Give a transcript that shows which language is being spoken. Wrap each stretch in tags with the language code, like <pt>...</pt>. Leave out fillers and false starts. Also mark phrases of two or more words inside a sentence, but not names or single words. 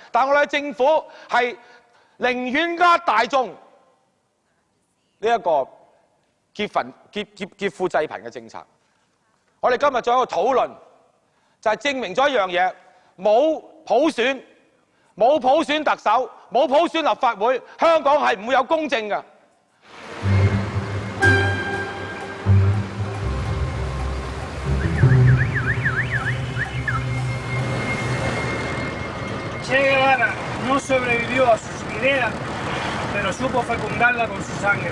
<yue>但我哋嘅政府係寧願呃大眾呢一個劫富濟貧嘅政策。我哋今日做一個討論，就係證明咗一樣嘢：冇普選。冇普選特首，冇普選立法會，香港係唔會有公正嘅。</yue> <es>Che Guevara no sobrevivió a sus ideas, pero supo fecundarla con su sangre.</es>